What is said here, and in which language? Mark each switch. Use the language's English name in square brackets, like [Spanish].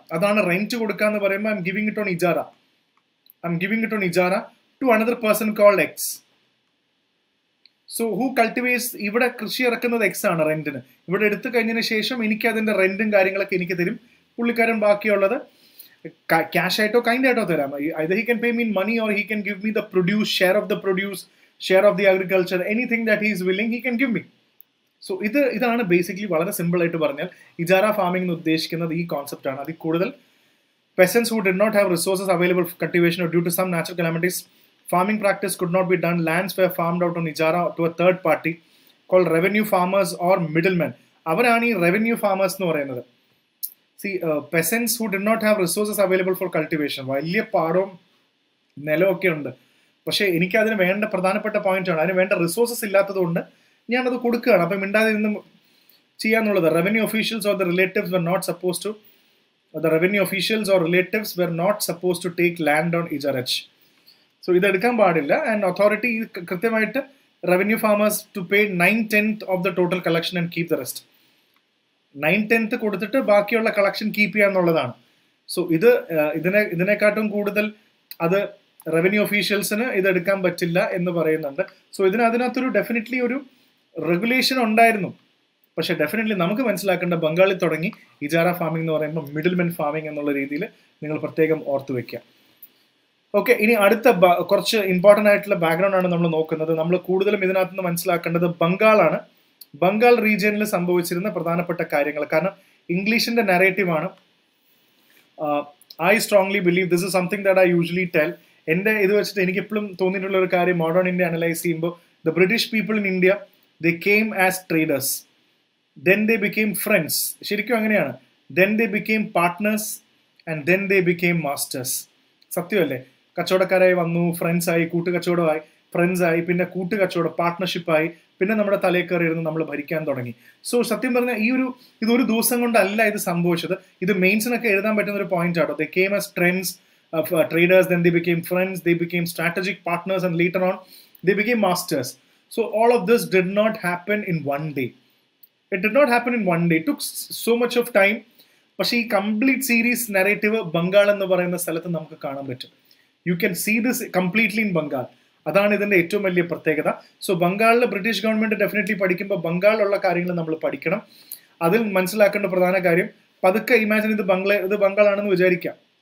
[Malayalam] അതാണ് റെന്റ് കൊടുക്കുക എന്ന് പറയുമ്പോൾ [English] I'm giving it on ഇജാറ. I'm giving it on ഇജാറ to another person called X. [Malayalam] So [English] who cultivates, [Malayalam] ഇവിടെ കൃഷി ഇറക്കുന്നത് എക്സ് ആണ് റെന്റിന്. ഇവിടെ എടുത്തു കഴിഞ്ഞതിന് ശേഷം എനിക്ക് അതിന്റെ റെന്റും കാര്യങ്ങളൊക്കെ എനിക്ക് തരും. പുള്ളിക്കാരൻ ബാക്കിയുള്ളത് ക്യാഷ് ആയിട്ടോ കൈൻഡ് ആയിട്ടോ തരാം. [English] either he can pay me in money or he can give me the produce, share of the produce, share of the agriculture, anything that he is willing he can give me. [Malayalam] So ഇതാണ് basically വളരെ simple ആയിട്ട് പറഞ്ഞാൽ ഇജാറ farming എന്ന് ഉദ്ദേശിക്കുന്നത് ഈ concept ആണ്. അതിൽ കൂടുതൽ [English] peasants who did not have resources available for cultivation or due to some natural calamities, farming practice could not be done. Lands were farmed out on ijara to a third party called revenue farmers or middlemen. [Malayalam] അവരാണ് ഈ revenue farmers എന്ന് പറയുന്നത്. [English] peasants who did not have resources available for cultivation, [Malayalam] വലിയ പാടവും നിലമൊക്കെ ഉണ്ട്, പക്ഷേ എനിക്ക് അതിന് വേണ്ട പ്രധാനപ്പെട്ട പോയിന്റ് ആണ്, അതിന് വേണ്ട റിസോഴ്സസ് ഇല്ലാത്തത് കൊണ്ട് ഞാനത് കൊടുക്കുകയാണ്. അപ്പം മിണ്ടാതിരുന്ന് ചെയ്യാന്നുള്ളത്. [English] Revenue officials or the relatives were not supposed to the revenue officials or relatives were not supposed to take land on ijarach. So [Malayalam] ഇതെടുക്കാൻ പാടില്ല. [English] and authority [Malayalam] കൃത്യമായിട്ട് [English] Revenue farmers to pay 9/10 of the total collection and keep the rest. [Malayalam] 9/10 കൊടുത്തിട്ട് ബാക്കിയുള്ള collection keep ചെയ്യാന്നുള്ളതാണ്. So ഇതിനെക്കാട്ടും കൂടുതൽ അത് revenue ഒഫീഷ്യൽസിന് ഇതെടുക്കാൻ പറ്റില്ല എന്ന് പറയുന്നുണ്ട്. So അതിനകത്തൊരു ഡെഫിനറ്റ്ലി ഒരു റെഗുലേഷൻ ഉണ്ടായിരുന്നു. പക്ഷേ ഡെഫിനറ്റ്ലി നമുക്ക് മനസ്സിലാക്കേണ്ട ബംഗാളിൽ തുടങ്ങി ഇജാറ ഫാമിംഗ് എന്ന് പറയുമ്പോൾ മിഡിൽമെൻ ഫാമിംഗ് എന്നുള്ള രീതിയിൽ നിങ്ങൾ പ്രത്യേകം ഓർത്ത് വെക്കുക. ഓക്കെ, ഇനി അടുത്ത കുറച്ച് ഇമ്പോർട്ടൻ്റ് ആയിട്ടുള്ള ബാക്ക്ഗ്രൗണ്ട് ആണ് നമ്മൾ നോക്കുന്നത്. നമ്മൾ കൂടുതലും ഇതിനകത്ത് നിന്ന് മനസ്സിലാക്കേണ്ടത് ബംഗാളാണ്. ബംഗാൾ റീജിയനിൽ സംഭവിച്ചിരുന്ന പ്രധാനപ്പെട്ട കാര്യങ്ങൾ. കാരണം ഇംഗ്ലീഷിന്റെ നരേറ്റീവാണ്. [English] I strongly believe this is something that I usually tell. [Malayalam] എൻ്റെ ഇത് വെച്ചിട്ട് എനിക്ക് എപ്പോഴും തോന്നിയിട്ടുള്ള ഒരു കാര്യം, മോഡേൺ ഇന്ത്യ അനലൈസ് ചെയ്യുമ്പോൾ [English] The British people in India they came as traders, then they became friends. [Malayalam] ശരിക്കും അങ്ങനെയാണ്. [English] then they became partners and then they became masters. [Malayalam] സത്യമല്ലേ? കച്ചവടക്കാരായി വന്നു, ഫ്രണ്ട്സ് ആയി, കൂട്ടുകച്ചവടമായി, ഫ്രണ്ട്സ് ആയി, പിന്നെ കൂട്ടുകച്ചവടം പാർട്ട്ണർഷിപ്പായി, പിന്നെ നമ്മുടെ തലയിൽ കയറി ഇരുന്ന് നമ്മൾ ഭരിക്കാൻ തുടങ്ങി. സോ സത്യം പറഞ്ഞാൽ ഇതൊരു ദിവസം കൊണ്ടല്ല ഇത് സംഭവിച്ചത്. ഇത് മെയിൻസിനൊക്കെ എഴുതാൻ പറ്റുന്ന ഒരു പോയിന്റ് ആട്ടോ. [English] they came as friends of traders, then they became friends, they became strategic partners and later on they became masters. So all of this did not happen in one day. It did not happen in one day. It took so much of time. [Malayalam] പക്ഷേ ഈ complete series narrative Bengal എന്ന് പറയുന്ന സ്ഥലത്ത് നമുക്ക് കാണാൻ പറ്റും. [English] You can see this completely in Bengal. [Malayalam] അതാണ് ഇതിന്റെ ഏറ്റവും വലിയ പ്രത്യേകത. സോ ബംഗാളിലെ ബ്രിട്ടീഷ് ഗവൺമെന്റ് ഡെഫിനറ്റ്ലി പഠിക്കുമ്പോൾ ബംഗാളിലുള്ള കാര്യങ്ങൾ നമ്മൾ പഠിക്കണം. അതിൽ മനസ്സിലാക്കേണ്ട പ്രധാന കാര്യം, പതുക്കെ ഇമാജിൻ ഇത് ബംഗാളാണെന്ന് വിചാരിക്കാം.